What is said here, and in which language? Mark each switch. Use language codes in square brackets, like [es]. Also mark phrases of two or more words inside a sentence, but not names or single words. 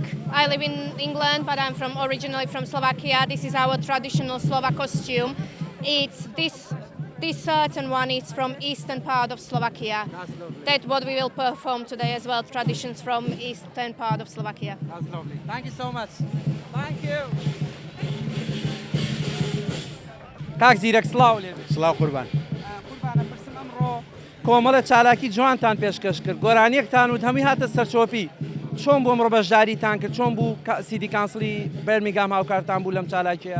[en] I live in England, but I'm originally from Slovakia. This is our traditional Slovak costume. It's this certain one is from eastern part of Slovakia. That's what we will perform today as well. Traditions from eastern part of Slovakia. That's lovely. Thank you so much. Thank you. [ckb] کاک زیرەک سڵاو لێبێ. سلااو قوربان. قوربانە پرسم ئەمڕۆ کۆمەڵە چالاکی جوانتان پێشکەش کرد گۆرانیەکتان و هەمووی هاتە سەرچۆپی چۆن بۆ ئەمڕۆ بەشداریتان کرد چۆن بوو [en] city council [ckb] بەرمینگھام هاوکارتان بوو لەم چالاکیە.